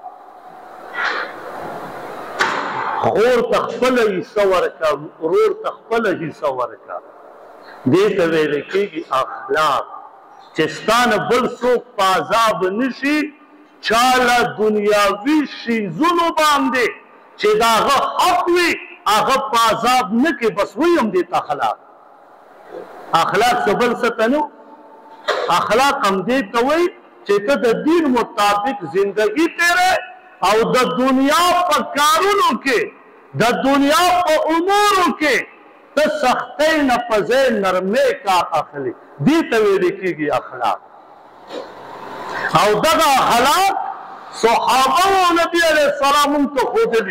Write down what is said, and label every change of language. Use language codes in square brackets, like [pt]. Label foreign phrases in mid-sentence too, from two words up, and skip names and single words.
[ps] خور ته خپله حصه ورکړه ورور ته خپله حصه ورکړه دې ته ویل کېږي اخلاق چې ستا نه بل څوک په عذاب نه شي چا له دنیاوي شیزونو باندې چې د هغه حق وي هغه په عذاب نه کې بس وایي هم دې ته اخلاق اخلاق څه بل څه ته نه اخلاق هم دې ته وایي چې ته د دین مطابق زندگی تیرے او د دنیا په کارونو کې د دنیا په امورو کې ته سختۍ نه په ځای نرمۍ کار اخلي دې ته ویل کېږي اخلاق او دغه اخلاق صحابه او نبي [ar] علیه السلام [ps] موږ ته ښودلي